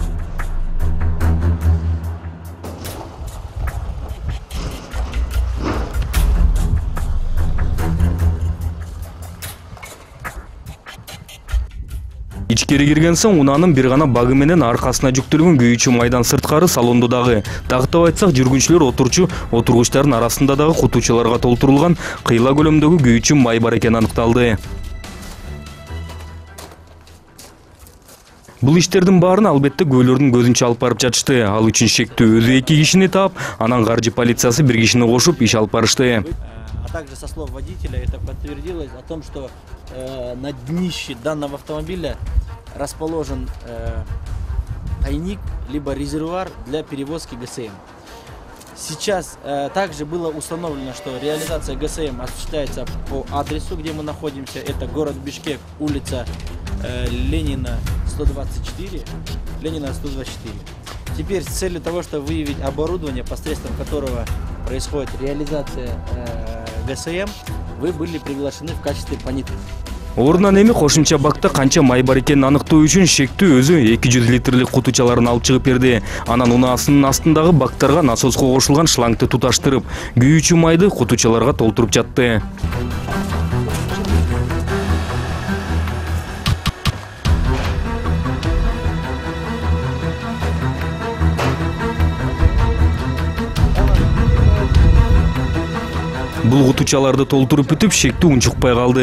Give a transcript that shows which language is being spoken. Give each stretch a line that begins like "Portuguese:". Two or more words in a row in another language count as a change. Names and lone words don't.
Kyrgyz: Ичкери кирген соң унаанын бир гана багы менен аркасына жүктөлгөн күйүүчү майдан сырткары салондо дагы, тактап айтсак жүргүнчүлөр отурчу отургучтардын арасында дагы кутучаларга толтурулган кыйла көлөмдөгү күйүүчү май бар экени аныкталды. Бул иштердин баарын албетте көөлөрдүн көзүнчө алып барып жатышты. Ал үчүн шектүү өзү 2 кишини таап, анан каржы полициясы 1 кишини кошуп иш алып барышты.
Russian: А также со слов водителя это подтвердилось о том, что на днище данного автомобиля расположен тайник либо резервуар для перевозки ГСМ. Сейчас также было установлено, что реализация ГСМ осуществляется по адресу, где мы находимся. Это город Бишкек, улица Ленина 124. Теперь с целью того, чтобы выявить оборудование, посредством которого происходит реализация ГСМ, вы были приглашены в качестве понятых.
Kyrgyz: Орунан эми кошумча бакта канча май бар экенин аныктоо үчүн шектүү өзү 200 литрлик кутучаларын алып чыгып берди. Анан унаасынын астындагы бактарга насоско кошулган шлангты туташтырып, күйүүчү майды кутучаларга толтуруп жатты. Бул кутучаларды толтуруп бүтүп, шектүү унчукпай калды.